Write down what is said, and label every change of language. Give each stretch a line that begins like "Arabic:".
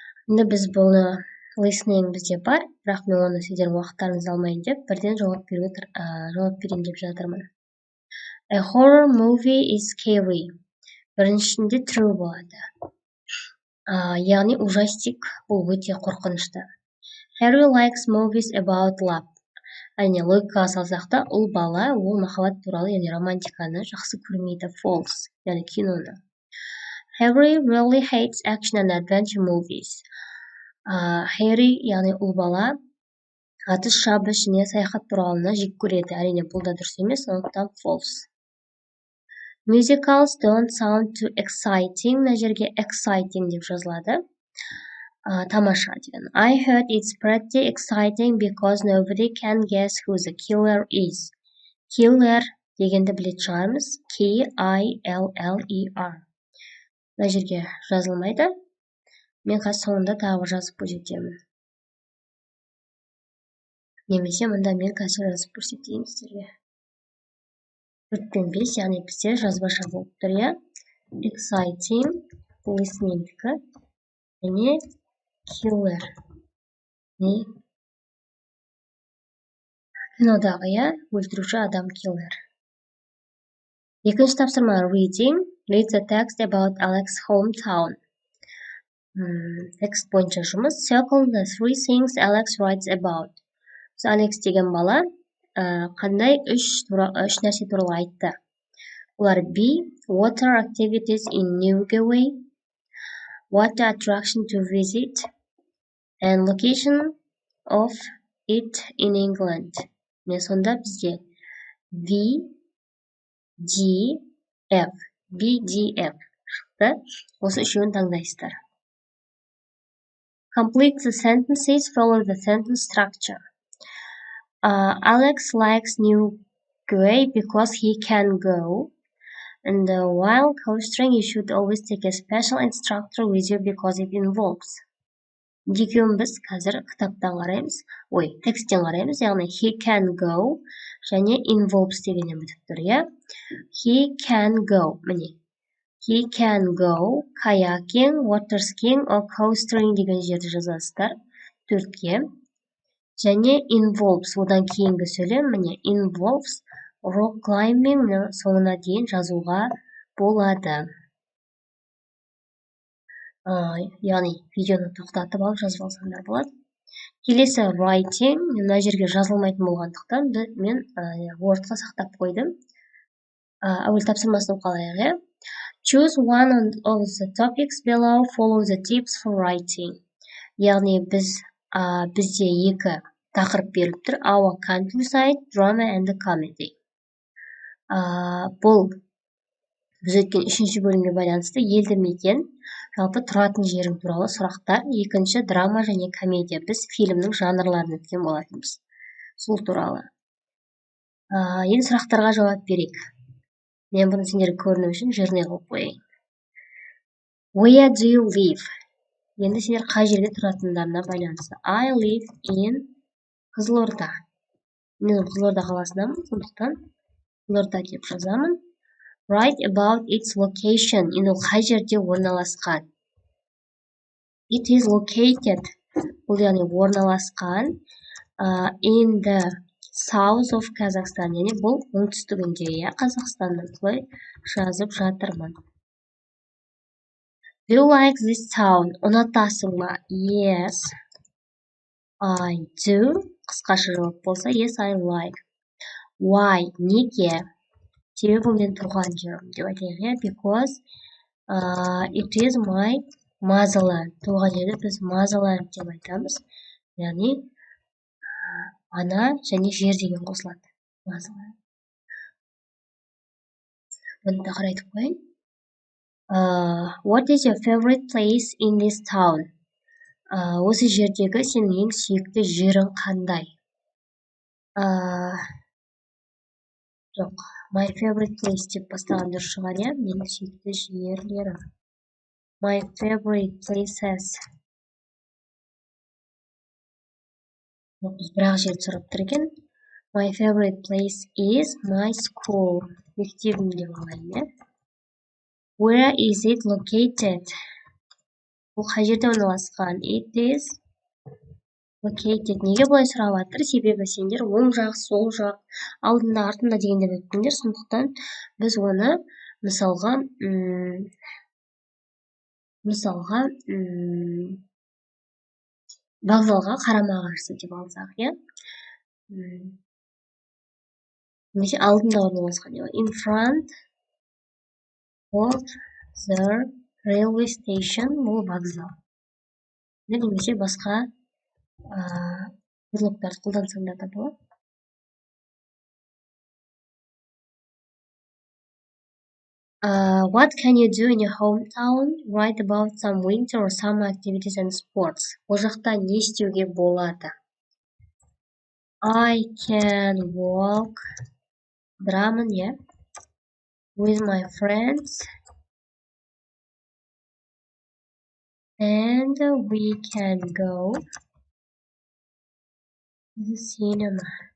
Kazakh: Енді біз бұны listening бізде бар, бірақ мен оны сіздердің уақыттарыңызды алмайын деп, бірден жауап берейін деп жатырмын.
English: A horror movie is scary.
Kazakh: Біріншінде true болады. Яғни ужастик бұл өте қорқынышты.
English: Harry likes movies about love.
Kazakh: Әне логикаға салсақ та, ұл бала ол махаббат туралы, яғни романтиканы жақсы көрмейді. False, яғни киноны.
English: Harry really hates action and adventure movies.
Kazakh: Harry, яғни ұл бала атыс шабыс және саяхат туралыны жек көреді. Әрине бұл да дұрыс емес, сондықтан false.
English: Musicals don't sound too exciting.
Kazakh: Мына жерге exciting деп жазылады. Тамаша деген.
English: I heard it's pretty exciting because nobody can guess who the killer is.
Kazakh: Killer дегенді білетін шығармыз. K-I-L-L-E-R. Мына жерге жазылмайды. Мен қазір соңында тағы жазып көрсетемін. Немесе мұнда мен қазір жазып көрсетейін сіздерге. 4 пен 5, яғни бізде жазбаша болып тұр, иә? Exciting, listening-дікі, және killer. Кинодағы, иә? Өлтіруші адам killer. Екінші тапсырма reading.
English: Read the text about Alex's hometown.
Kazakh: Текст бойынша жұмыс.
English: Circle the 3 things Alex writes about.
Kazakh: Алекс деген бала қандай 3 нәрсе туралы айтты. Олар B.
English: Water activities in Newgaway. Water attraction to visit. And location of it in England.
Kazakh: Мен сонда бізде B, D, F. B, D, F. Шықты. Осы үшеуін таңдайсыздар.
English: Complete the sentences, follow the sentence structure. Alex likes Newgaway because he can go. And while coastering, you should always take a special instructor with you because it involves.
Kazakh: Екеуін біз қазір кітаптан қараймыз. Тексттен қараймыз. Яғни
English: he can go
Kazakh: және involves дегеннен бітіп тұр, иә?
English: He can go.
Kazakh: Міне.
English: He can go kayaking, water skiing or coastering
Kazakh: деген жерді жазасыздар. 4-ке. Және involves, одан кейінгі сөйлем, міне,
English: involves rock climbing
Kazakh: соңына дейін жазуға болады. Яғни видеоны тоқтатып алып жазып алсаңдар болады. Келесі writing, мына жерге жазылмайтын болғандықтан мен Wordқа сақтап қойдым. Әуел тапсырмасын қалайық, иә?
English: Choose one of the topics below, follow the tips for writing.
Kazakh: Яғни бізде 2 тақырып беріліп тұр.
English: Our countryside, drama and comedy.
Kazakh: Бұл біз өткен 3-ші бөлімге байланысты елді мекен, жалпы тұратын жерің туралы сұрақтар. 2-ші драма және комедия. Біз фильмнің жанрларын өткен болатынбыз. Сол туралы. Енді сұрақтарға жауап берейік. Мен бұны сендерге көріну үшін жирный қылып қояйын.
English: Where do you live?
Kazakh: Енді сендер қай жерде тұратындарына байланысты.
English: I live in Қызылорда.
Kazakh: Мен Қызылорда қаласынамын, сондықтан Қызылорда деп жазамын.
English: Write about its location.
Kazakh: Енді қай жерде орналасқан.
English: It is located.
Kazakh: Бұл яғни орналасқан
English: in the south of Kazakhstan.
Kazakh: Яғни бұл оңтүстігінде, иә, Қазақстанның. Бұлай жазып жатырмын.
English: Do you like this town?
Kazakh: Ұнатасың ба?
English: Yes, I do.
Kazakh: Қысқаша жауап болса,
English: yes, I like. Why?
Kazakh: Неге? Себебі мен тұрған жерім деп айтайық,
English: because it is my motherland.
Kazakh: Туған жерді біз motherland деп айтамыз. Яғни ана және жер деген қосылады. Motherland. Бұны тақыр айтып қойын.
English: What is your favorite place in this town?
Kazakh: Осы жердегі сенің ең сүйікті жерің қандай? Жоқ,
English: my favorite place
Kazakh: деп бастаған дұрыс шығар, иә? Менің сүйікті жерлерім.
English: My favorite places.
Kazakh: Жоқ, біз бір-ақ жерді сұрап тұр екен.
English: My favorite place is my school.
Kazakh: Мектебім деп алайын, иә?
English: Where is it located?
Kazakh: Бұл қай жерде орналасқан?
English: It is located.
Kazakh: Неге бұлай сұрап жатыр? Себебі сендер оң жақ, сол жақ, алдында, артында дегенде өттіңдер. Сондықтан біз оны мысалға вокзалға қарама-қарсы деп алсақ, иә? Немесе алдында орналасқан.
English: In front of the railway station.
Kazakh: Бұл вокзал. Немесе басқа предлогтарды қолдансаңдар да болады.
English: What can you do in your hometown? Write about some winter or summer activities and sports.
Kazakh: Ол жақта не істеуге болады?
English: I can walk, драмын, yeah, with my friends, and we can go to the cinema.